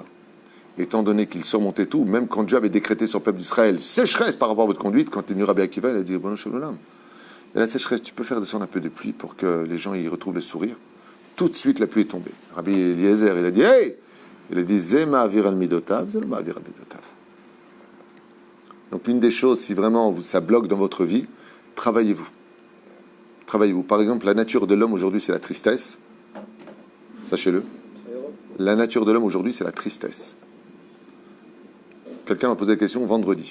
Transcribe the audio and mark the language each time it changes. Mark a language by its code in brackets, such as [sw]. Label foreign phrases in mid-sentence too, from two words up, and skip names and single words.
[fr] Étant donné qu'il surmontait tout, même quand Dieu avait décrété sur le peuple d'Israël sécheresse par rapport à votre conduite, quand il est venu Rabbi Akiva, il a dit bon, Shalom, il y a la sécheresse, tu peux faire descendre un peu de pluie pour que les gens y retrouvent le sourire. Tout de suite, la pluie est tombée. Rabbi Eliezer, il a dit hey, il a dit [he] זה מעביר על מדותיו, זה מעביר על מדותיו. [fr] Donc, une des choses, si vraiment ça bloque dans votre vie, travaillez-vous. Travaillez-vous. Par exemple, la nature de l'homme aujourd'hui, c'est la tristesse. Sachez-le. La nature de l'homme aujourd'hui, c'est la tristesse. Quelqu'un m'a posé la question vendredi.